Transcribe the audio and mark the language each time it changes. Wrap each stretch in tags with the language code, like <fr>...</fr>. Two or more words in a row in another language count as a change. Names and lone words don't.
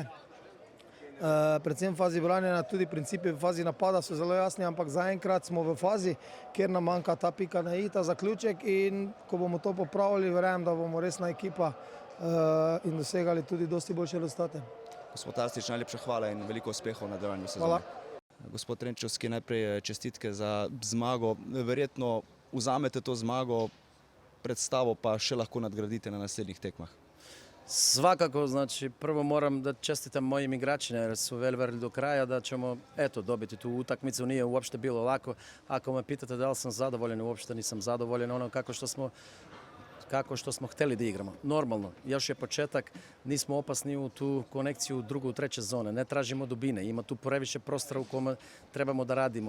<sl>Predvsem v fazi branjenja, tudi principi v fazi napada so zelo jasni, ampak zaenkrat smo v fazi, kjer nam manjka ta pika na i, ta zaključek, in ko bomo to popravili, verjamem, da bomo resna ekipa in dosegali tudi dosti boljše rezultate. Gospod Arsič, najlepša hvala in veliko uspehov v nadaljevanju sezone. Hvala. Gospod Renčovski, najprej čestitke za zmago. Verjetno vzamete to zmago, predstavo pa še lahko nadgradite na naslednjih tekmah.</sl> <sr>Svakako, znači prvo moram da čestitam mojim igračima jer su verili do kraja da ćemo dobiti tu utakmicu. Nije uopšte bilo lako. Ako me pitate da li sam zadovoljan, uopšte nisam zadovoljan ono kako što smo htjeli da igramo. Normalno, još je početak, nismo opasni u tu konekciju drugu, treće zone, ne tražimo dubine, ima tu previše prostora u kome trebamo da radimo.</sr>